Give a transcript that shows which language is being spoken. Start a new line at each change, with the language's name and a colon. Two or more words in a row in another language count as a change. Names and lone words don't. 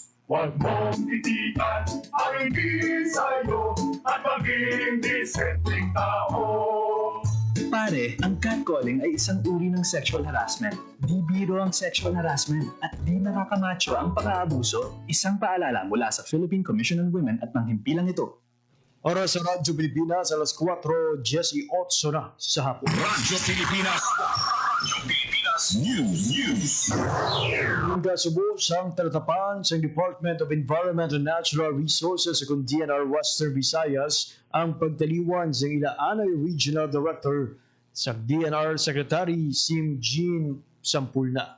Filipino: Huwag mong titigan ang hindi sa'yo at maging disenteng tao. Pare, ang catcalling ay isang uri ng
English: sexual harassment.
Filipino: Di biro ang
English: sexual harassment
Filipino: at di nakakamacho ang pang-aabuso. Isang paalala mula sa Philippine Commission on Women at panghimpilang ito. Oras sa Radyo Pilipinas, alas 4:18 na sa hapon. Radyo Pilipinas. Radyo Pilipinas Pilipinas News.
Hiligaynon: Ang kasubo sang talatapan sa Department of Environment and Natural Resources sa DNR Western Visayas ang pagtaliwan sa Ilaanay Regional Director sa DNR Secretary Sim Jean Sampulna.